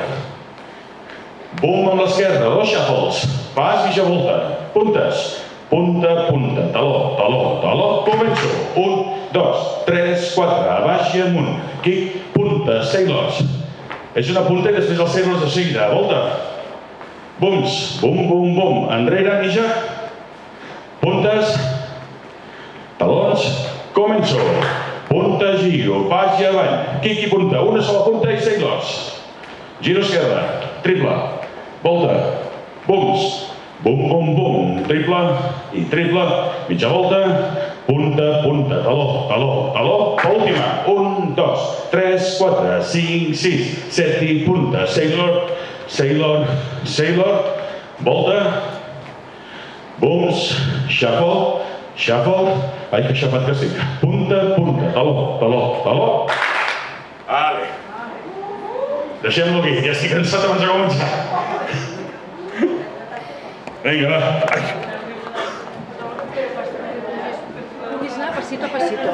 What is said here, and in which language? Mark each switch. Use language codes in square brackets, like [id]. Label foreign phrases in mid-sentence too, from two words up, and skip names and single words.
[ca] Bum amb l'esquerra, 2 shuffles. Pas, mitja volta. Puntes. Punta, punta. Taló, taló, taló. Començo. 1, 2, 3, 4. A baix i amunt. Kick, punta, sailors. És una punta i després els sailors de seguida. Volta. Bums. Bum, bum, bum. Enrere, mitja. Puntes. Talons. Començo. Punta, giro, pas i avall, kick i punta, una sola punta i sailors. Giro esquerra, triple, volta, bums, bum, bum, bum, triple i triple, mitja volta, punta, punta, taló, taló, taló, última, 1, 2, 3, 4, 5, 6, 7 i punta, [en] sailor, sailor, sailor, [ca] volta, bums, [en] shuffle, shuffle, [ca] ai, que xafat que estic. Punta, punta, taló, taló, taló. Vale. Deixem-lo aquí, ja estic cansat abans de començar. Vinga, va. Puguis anar [es] passito a passito,